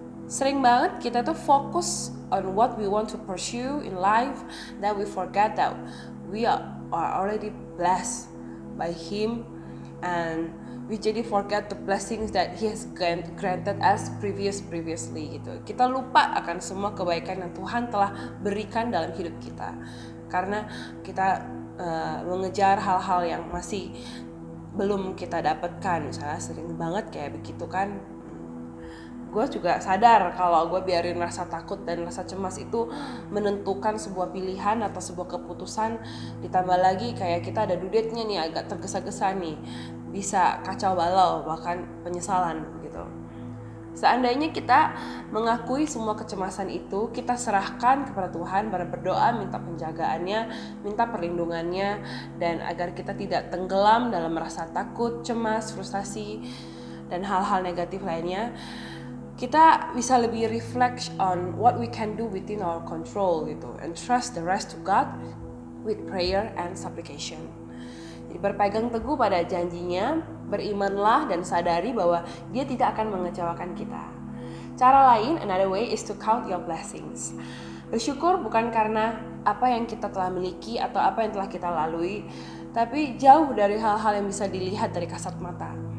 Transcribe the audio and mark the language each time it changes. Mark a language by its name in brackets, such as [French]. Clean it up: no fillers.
[Indonesian] Sering banget kita tuh fokus [English] on what we want to pursue in life, that we forget that we are already blessed by Him, and we [Indonesian] jadi [English] forget the blessings that He has granted us previously [Indonesian] gitu. Kita lupa akan semua kebaikan yang Tuhan telah berikan dalam hidup kita, karena kita mengejar hal-hal yang masih belum kita dapatkan. Misalnya sering banget kayak begitu kan. Gue juga sadar kalau gue biarin rasa takut dan rasa cemas itu menentukan sebuah pilihan atau sebuah keputusan, ditambah lagi kayak kita ada due date-nya nih, agak tergesa-gesa nih, bisa kacau balau, bahkan penyesalan gitu. Seandainya kita mengakui semua kecemasan itu, kita serahkan kepada Tuhan, berdoa minta penjagaannya, minta perlindungannya, dan agar kita tidak tenggelam dalam rasa takut, cemas, frustasi, dan hal-hal negatif lainnya, kita bisa lebih [English] reflect on what we can do within our control [Indonesian] gitu, [English] and trust the rest to God with prayer and supplication. [Indonesian] Jadi berpegang teguh pada janjinya, berimanlah dan sadari bahwa Dia tidak akan mengecewakan kita. Cara lain, [English] another way is to count your blessings. [Indonesian] Bersyukur bukan karena apa yang kita telah miliki atau apa yang telah kita lalui, tapi jauh dari hal-hal yang bisa dilihat dari kasat mata.